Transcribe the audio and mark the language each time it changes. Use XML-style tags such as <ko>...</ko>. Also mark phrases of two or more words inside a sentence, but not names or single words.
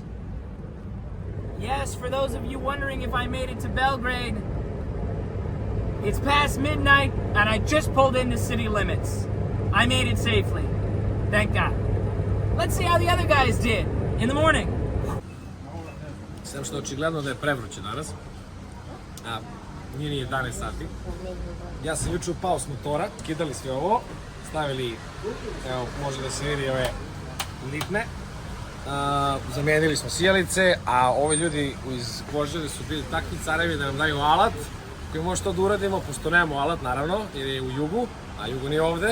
<en>Yes, for those of you wondering if I made it to Belgrade, it's past midnight and I just pulled into city limits. I made it safely. Thank God. Let's see how the other guys did in the morning.</en> <sr>Sem što očigledno da je prevruće danas, a nije ni 11 sati. Ja sam juče upao s motora, kidali sve ovo, stavili, evo, može da se vidi ove litne, zamijenili smo sijalice, a ovi ljudi iz Požege su bili takvi carevi da nam daju alat koji može to da uradimo, pošto nemamo alat naravno, jer je u Jugu, a Jugu nije ovde.</sr>